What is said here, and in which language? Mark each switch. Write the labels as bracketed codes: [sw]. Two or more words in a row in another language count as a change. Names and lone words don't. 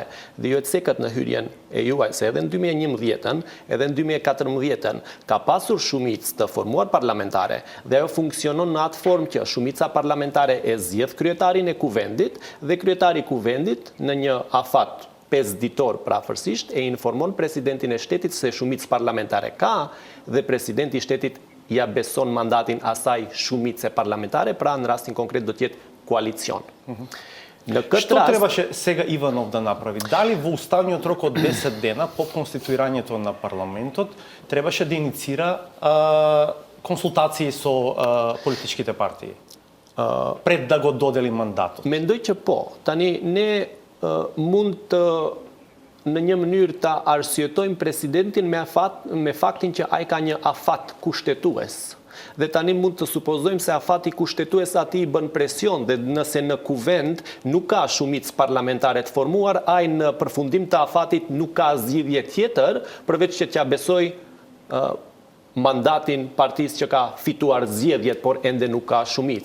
[sq] Dhe jo të sekët në hyrjen e juaj, se edhe në 2011-ën, edhe në 2014-ën, ka pasur shumicë të formuar parlamentare dhe ajo funksionon në atë formë që shumica parlamentare e zgjedh kryetarin e kuvendit dhe kryetari i kuvendit në një afat 5 ditor prafërsisht e informon presidentin e shtetit se shumicë parlamentare ka dhe presidenti i shtetit ja beson mandatin asaj shumice parlamentare, pra në rastin konkret do t'jetë koalicion. [mk] Што требаше сега Иванов да направи? Дали во уставниот рок од 10 дена по конституирањето на парламентот требаше да иницира консултации со политичките партии пред да го додели мандатот? [sq] Mendoj që po. Tani ne mund të në një mënyrë ta arsyetojmë presidentin me faktin që ai ka një afat kushtetues. Dhe tani mund të supozojmë se afati kushtetues ati i bën presion dhe nëse në kuvend nuk ka shumicë parlamentare të formuar, ai në përfundim të afatit nuk ka zgjidhje tjetër përveç që t'ja besoj mandatin partisë që ka fituar zgjedhjet, por ende nuk ka shumicë.